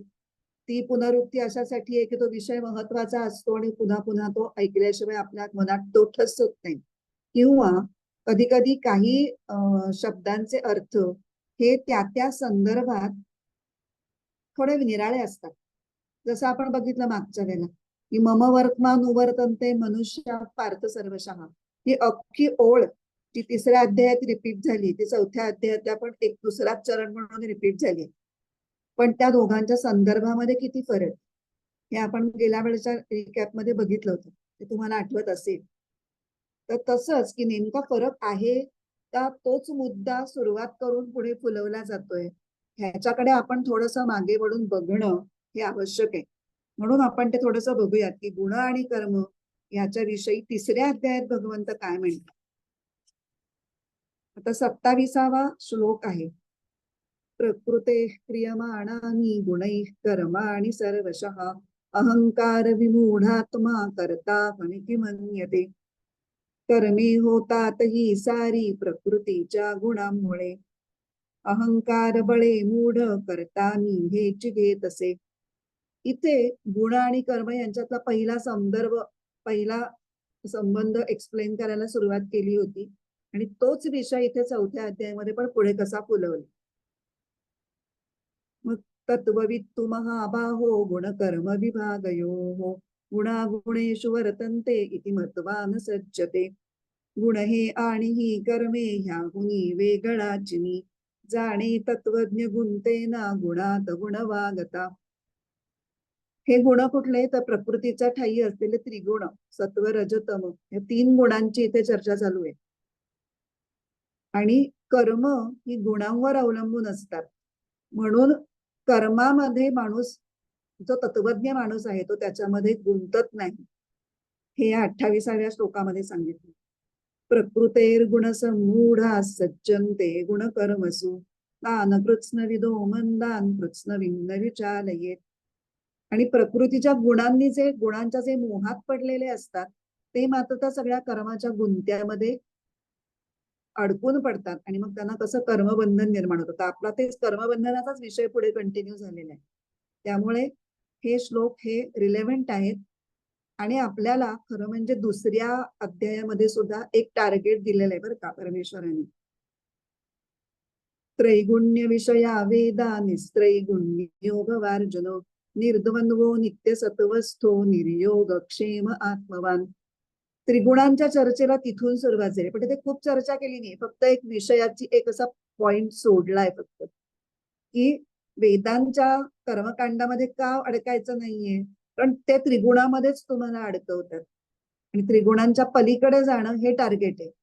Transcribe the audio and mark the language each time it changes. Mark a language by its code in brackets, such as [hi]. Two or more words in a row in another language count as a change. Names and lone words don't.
[mr] ती पुनरुक्ती अशासाठी आहे की तो विषय महत्वाचा असतो आणि पुन्हा पुन्हा तो ऐकल्याशिवाय आपल्या मनात तो ठस होत नाही. किंवा कधी कधी काही शब्दांचे अर्थ हे त्या त्या संदर्भात थोडे निराळे असतात. जसं आपण बघितलं मागच्या वेळेला की [sa] मम वर्तमान उवर्तन्ते मनुष्य पार्थ सर्वशः, [mr] ही अख्खी ओळ जी तिसऱ्या अध्यायात रिपीट झाली ती चौथ्या अध्यायातल्या पण एक दुसराच चरण म्हणून रिपीट झाली. पण त्या दोघांच्या संदर्भामध्ये किती फरक हे आपण गेल्या वेळेच्या रिकॅप मध्ये बघितलं होतं, ते तुम्हाला आठवत असेल. तर तसंच की नेमका फरक आहे का तोच मुद्दा सुरुवात करून पुढे फुलवला जातोय, ह्याच्याकडे आपण थोडस मागे वळून बघणं हे आवश्यक आहे. म्हणून आपण ते थोडस बघूयात की गुण आणि कर्म याच्या विषयी तिसऱ्या अध्यायात भगवंत काय म्हणतात. आता 27वा श्लोक आहे. [sa] प्रकृते क्रियमाणानि गुणैः कर्माणि सर्वशः अहंकार विमूढात्मा कर्ता किमन्यते. [mr] कर्मे होतात ही सारी प्रकृतीच्या गुणांमुळे, अहंकार बळे मूढ करता हेच घेत असे. इथे गुण आणि कर्म यांच्यातला पहिला संबंध एक्सप्लेन करायला सुरुवात केली होती आणि तोच विषय इथे चौथ्या अध्यायामध्ये पण पुढे कसा फुलवला. [sa] मग तत्ववित्तु महाबाहो गुणकर्म विभागयोः गुणागुणेषु वर्तन्ते इति मत्वान सज्जते. [mr] गुण हे आणि ही कर्मे ह्याहुनी वेगळाचिनी, जाणे तत्वज्ञ गुंतेना गुणात गुणवागता. हे गुण कुठले तर प्रकृतीच्या ठायी असलेले त्रिगुण सत्व रजतम या 3 गुणांची इथे चर्चा चालू आहे. आणि कर्म ही गुणांवर अवलंबून असतात. म्हणून कर्मामध्ये माणूस जो तत्वज्ञ माणूस आहे तो त्याच्यामध्ये गुंतत नाही, हे या 28व्या श्लोकामध्ये सांगितलं. [sa] प्रकृतेर गुणसमूढा सज्जन्ते गुणकर्मसु तान कृत्स्नविदो मंदान कृत्स्नविन्न विचालयेत. [mr] आणि प्रकृतीच्या गुणांच्या जे मोहात पडलेले असतात ते मात्र त्या सगळ्या कर्माच्या गुंत्यामध्ये अडकून पडतात आणि मग त्यांना कसं कर्मबंधन निर्माण होतं. आपला तेच कर्मबंधनाचाच विषय पुढे कंटिन्यू झालेला आहे. त्यामुळे हे श्लोक हे रिलेव्हंट आहेत आणि आपल्याला खरं म्हणजे दुसऱ्या अध्यायामध्ये सुद्धा एक टार्गेट दिलेलं आहे बरं का परमेश्वरांनी. [sa] त्रैगुण्य विषया वेदा निस्त्रैगुण्य योगवार्जुनो निर्द्वंद्वो नित्य सत्वस्थो निर्योग क्षेम आत्मवान. [mr] त्रिगुणांच्या चर्चेला तिथून सुरुवात झाली, पण तिथे खूप चर्चा केली नाही, फक्त एक विषयाची एक असा पॉइंट सोडलाय फक्त की वेदांच्या कर्मकांडामध्ये का अडकायचं नाहीये, कारण ते त्रिगुणामध्येच तुम्हाला अडकवतात आणि त्रिगुणांच्या पलीकडे जाणं हे टार्गेट आहे.